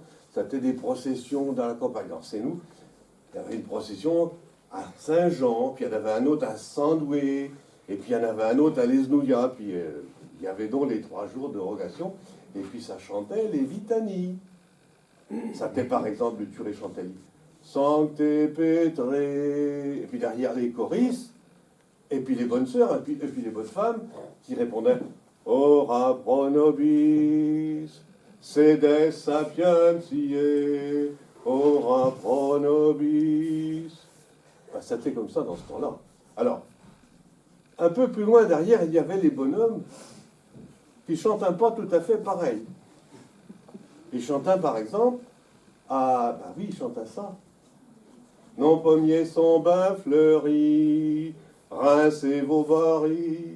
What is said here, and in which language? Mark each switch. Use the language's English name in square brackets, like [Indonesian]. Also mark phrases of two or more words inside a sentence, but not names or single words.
[French] C'était des processions dans la campagne. Alors c'est nous, il y avait une procession à Saint-Jean, puis il y en avait un autre à Sandoué, et puis il y en avait un autre à Lesnouillat, puis il y avait donc les 3 jours de rogation, et puis ça chantait les litanies. Ça était par exemple le curé chantait [Latin] Sancte Petre, [French] et puis derrière les choristes, et puis les bonnes sœurs, et puis les bonnes femmes qui répondaient [Latin] Ora pro nobis, sedes sapientiae, ora pro nobis. [French] Ben, c'était comme ça dans ce temps-là. Alors, un peu plus loin derrière, il y avait les bonhommes qui chantent un pas tout à fait pareil. Ils chantaient par exemple bah oui, ils chantaient ça. Nos pommiers sont bien fleuris, rincez vos barils.